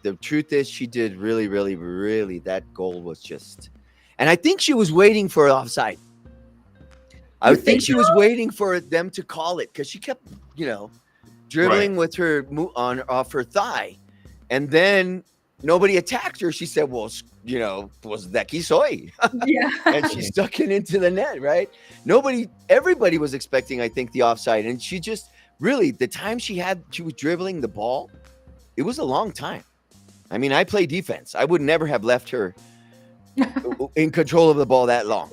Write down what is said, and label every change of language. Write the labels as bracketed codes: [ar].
[en] The truth is she did really, really, really, that goal was just, and I think she was waiting for offside. I think she was waiting for them to call it because she kept, dribbling with her off her thigh. And then nobody attacked her. She said, well, [es] pues de aquí soy. [en] And she stuck it into the net, right? Everybody was expecting, I think, the offside. And she just really, the time she was dribbling the ball, it was a long time. I mean, I play defense. I would never have left her in control of the ball that long.